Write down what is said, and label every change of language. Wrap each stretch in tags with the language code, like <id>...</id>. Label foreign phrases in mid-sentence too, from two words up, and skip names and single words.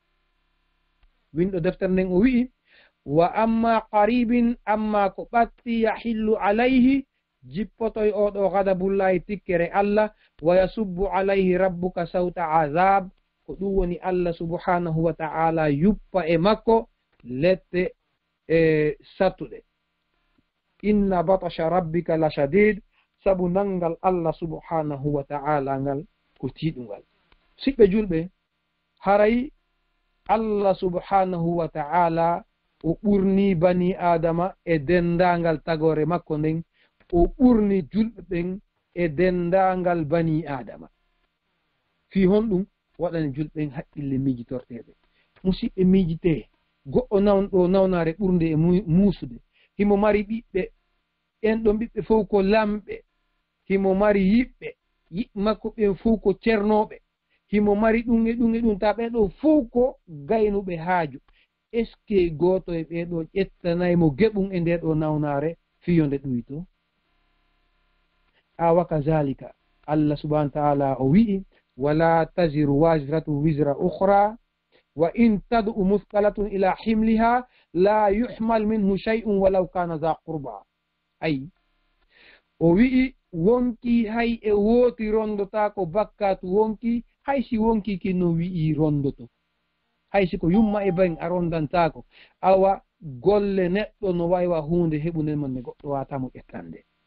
<ff>Winɗo deftere nden o wi'i</ff> <ar>وأما قريب,</ar> <ff>amma ko ɓatti</ff> <ar>يحل عليه</ar> <ff>jippotoy oɗo gadabullahi tikkere Allah,</ff> <ar>ويصب عليه ربك سوط عذاب</ar> <ff>ko ɗum woni</ff> <ar>الله سبحانه وتعالى</ar> <ff>yuppa e makko lette sattuɗe.</ff> <ar>إن بطش ربك لشديد,</ar> <ff>sabu nangal</ff> <ar>الله سبحانه وتعالى</ar> <ff>ngal ko tiiɗungal. Siɓɓe julɓe, haray</ff> <ar>الله سبحانه وتعالى</ar> <ff>o ɓurni</ff> <ar>بني آدم</ar> <ff>e dendangal tagore makko nden, o ɓurni julɓe ɓen e dendangal</ff> <ar>بني آدم.</ar> <ff>Fi honɗum waɗani julɓen haqqille miijitorteɓe. Musidɓe miijite, goɗɗo nawnɗo nawnare ɓurde e muusude, himo mari ɓiɓɓe, en ɗon ɓiɓɓe fof ko lamɓe, himo mari yiɓɓe, yiɓɓe makko ɓen fof ko cernoɓe, himo mari ɗum e ɗum e ɗum, ta ɓeɗo fof ko gaynuɓe haaju.</ff> <fr>est ce que</fr> <ff>goto e ɓeɗo ƴettanaymo geɓum e nde ɗo nawnare fiyonde ɗuyto?</ff> <ar>Awa كذلك الله سبحانه وتعالى</ar> <ff>o wi'i</ff> <ar>ولا تزر وازرة وزر أخرى وإن تدع مثقلة إلى حملها لا يحمل منه شيء ولو كان ذا قربى.</ar> <ff>Ay o wi'i wonki hay e wooti rondota ko bakkatu wonki, hay si wonki kinno wi'i rondoto, hay si ko yumma e baŋ a rondantako. Awa golle neɗɗo no waywa hunde heɓunde man ne goɗɗo watamo ƴettande.</ff>